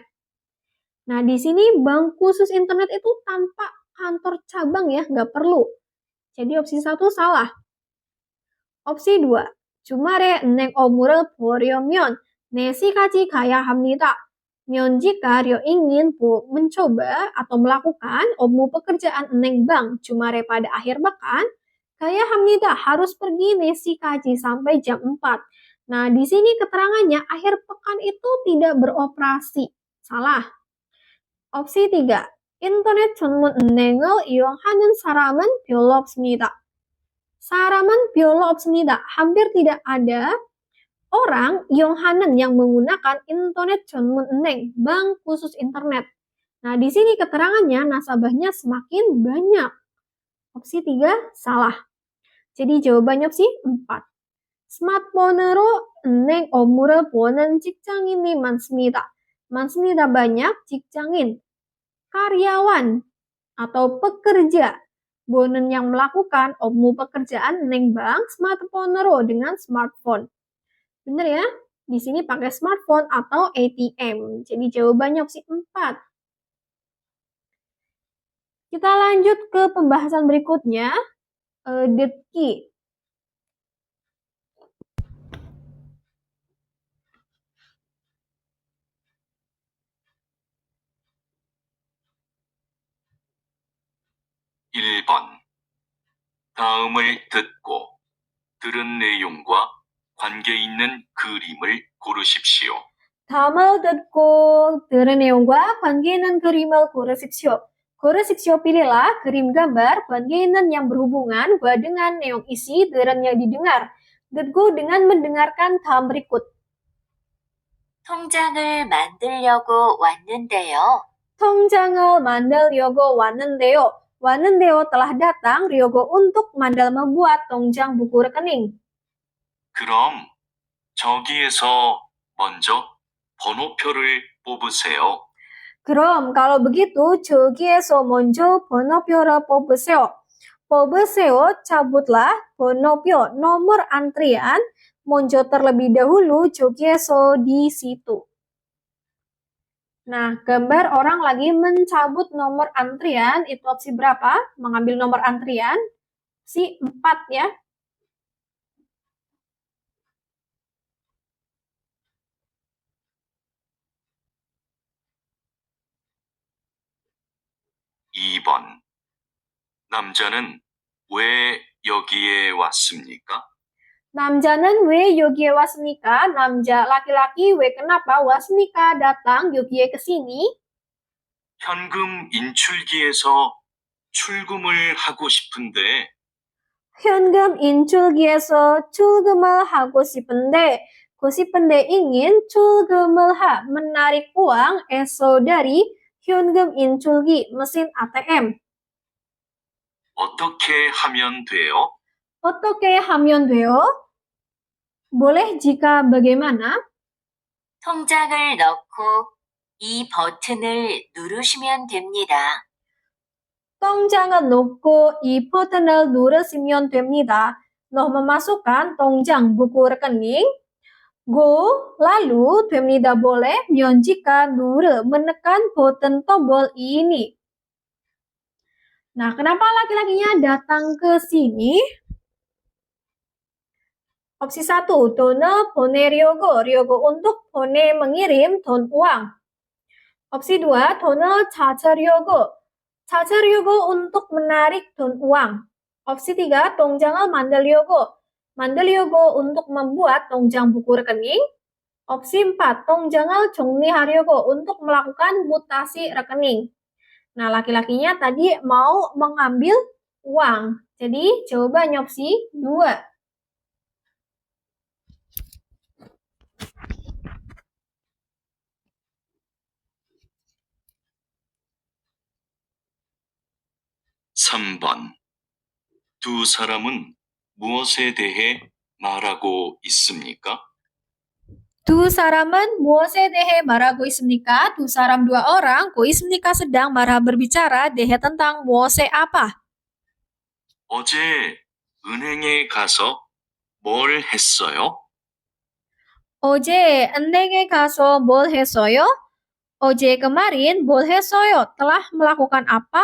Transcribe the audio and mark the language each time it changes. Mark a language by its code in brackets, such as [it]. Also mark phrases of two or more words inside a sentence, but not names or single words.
[id] Nah, di sini bank khusus internet itu tanpa kantor cabang ya, nggak perlu. Jadi opsi 1 salah. opsi 2. [ko] 주말에 은행 업무를 보려면 4시까지 가야 합니다. [id] jika Rio ingin mencoba atau melakukan 업무 pekerjaan 은행 bank 주말에 pada akhir pekan, kaya hamnida harus pergi 4시까지 sampai jam 4. Nah, di sini keterangannya akhir pekan itu tidak beroperasi. Salah. Opsi 3. [ko] 인터넷 전문 은행을 이용하는 사람은 별로 없습니다. 사람은 별로 없습니다. [id] Hampir tidak ada orang 이용하는 yang menggunakan internet [ko] 전문 은행, [id] bank khusus internet. Nah, di sini keterangannya nasabahnya semakin banyak. Opsi 3 salah. Jadi jawabannya opsi 4. [ko] 스마트폰으로 은행 업무를 보는 직장인이 많습니다. [id] 많습니다 banyak, 직장인, karyawan atau pekerja. 보는 yang melakukan 업무 pekerjaan 은행 bank smartphone-로 dengan smartphone. Bener ya? Di sini pakai smartphone atau ATM. Jadi jawabannya opsi 4. Kita lanjut ke pembahasan berikutnya. Detki. [ko] (1번) 다음을 듣고 들은 내용과 관계 있는 그림을 고르십시오. 다음을 듣고 들은 내용과 관계 있는 그림을 고르십시오. [id] 고르십시오 pilihlah krim gambar [ko] 관계 있는 [id] yang berhubungan dengan neong isi 들은 yang didengar. 듣고 dengan mendengarkan dalam berikut. [ko] 통장을 만들려고 왔는데요. 통장을 만들려고 왔는데요. [id] 왔는데요 telah datang, Ryogo untuk membuat 통장 buku rekening. [ko] 그럼 저기에서 먼저 번호표를 뽑으세요. 그럼 [id] kalau begitu [ko] 저기에서 먼저 번호표를 뽑으세요. [id] 뽑으세요 cabutlah 번호표 nomor antrian 먼저 terlebih dahulu 저기에서 di situ. Nah, gambar orang lagi mencabut nomor antrian itu opsi berapa? Mengambil nomor antrian opsi 4 ya. [ko] (2번) 남자는 왜 여기에 왔습니까? 남자는 왜 여기에 왔습니까? [id] 남자 laki-laki 왜 kenapa 왔습니까? datang 여기에 ke sini. [ko] 현금 인출기에서 출금을 하고 싶은데 현금 인출기에서 출금을 하고 싶은데 ingin 출금을 [id] menarik uang eso dari [ko] 현금 인출기 [id] mesin ATM. [ko] 어떻게 하면 돼요? 어떻게 하면 돼요? [id] boleh jika bagaimana? [ko] 통장을 넣고 이 버튼을 누르시면 됩니다. 통장을 넣고 이 버튼을 누르시면 됩니다. [id] Noh memasukkan 통장 buku rekening. Go lalu 됩니다 boleh myon jika 누르 menekan button tombol ini. Nah, kenapa laki-lakinya datang ke sini? Opsi 1, [ko] 돈을 보내려고, [id] untuk mengirim 돈 uang. Opsi 2, [ko] 돈을 찾으려고 [id] untuk menarik 돈 uang. Opsi 3, [ko] 통장을 만들려고 [id] untuk membuat 통장 buku rekening. Opsi 4, [ko] 통장을 정리하려고 [id] untuk melakukan mutasi rekening. Nah, laki-lakinya tadi mau mengambil uang. Jadi, jawabannya opsi 2. [ko] (3번) 두 사람은 무엇에 대해 말하고 있습니까? 두 사람은 무엇에 대해 말하고 있습니까? 두 사람 [id] dua orang, ko 있습니까 sedang berbicara 대해 tentang 무엇에 apa? [ko] 어제 은행에 가서 뭘 했어요? 어제 은행에 가서 뭘 했어요? 어제 kemarin 뭘 했어요? [id] Telah melakukan apa?